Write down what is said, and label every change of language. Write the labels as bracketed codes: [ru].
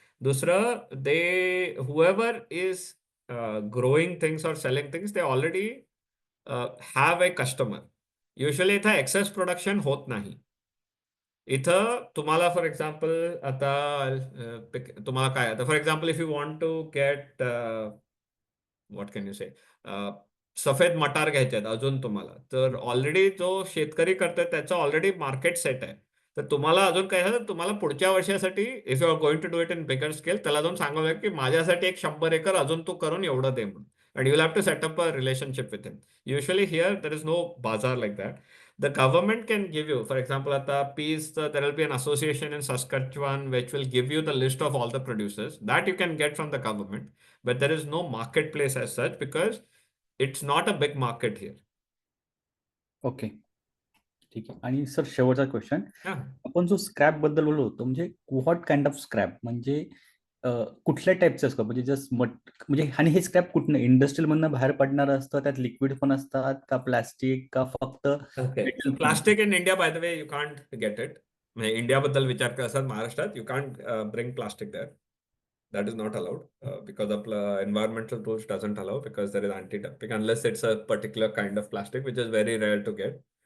[en] दुसरं whoever is growing things or selling things, they already have a customer. [mr] Usually इथं excess production होत नाही. इथं तुम्हाला फॉर एक्झाम्पल आता तुम्हाला काय आता for example [en] if you want to get what can you say [mr] सफेद मटार घ्यायचे आहेत अजून तुम्हाला, तर ऑलरेडी जो शेतकरी करतोय त्याचं ऑलरेडी मार्केट सेट आहे. तर तुम्हाला अजून काय झालं, तुम्हाला पुढच्या वर्षासाठी [en] if you are going to do it in bigger scale, [mr] त्याला जाऊन सांगावं लागेल की माझ्यासाठी 100 एकर अजून तू करून एवढं दे म्हणून. [en] And you will have to set up a relationship with him. Usually here there is no बाजार like that. The government can give you, for example, at the peace, there will be an association in Saskatchewan which will give you the list of all the producers that you can get from the government, but there is no marketplace as such because it's not a big market here. [mr] Okay, ठीक आहे. आणि sir शेवटचा question, [en] Yeah. [mr] आपण जो scrap बद्दल बोललो होतो, म्हणजे [en] what kind of scrap, [mr] म्हणजे कुठल्या टाईपचं स्क्रॅप, म्हणजे जस्ट म्हणजे आणि हे स्क्रॅप कुठनं इंडस्ट्रियल मधनं बाहेर पडणार असतं, त्यात लिक्विड पण असतात का, प्लास्टिक का, फक्त [en] Okay. So [mr] मेटल पण? [en] plastic in India, by the way, you can't get it. [mr] India बद्दल विचार करत असाल महाराष्ट्रात, [en] you can't bring plastic there. That is not allowed because of environmental rules doesn't allow because there is anti-dumping unless it's a particular kind of plastic which is very rare to get.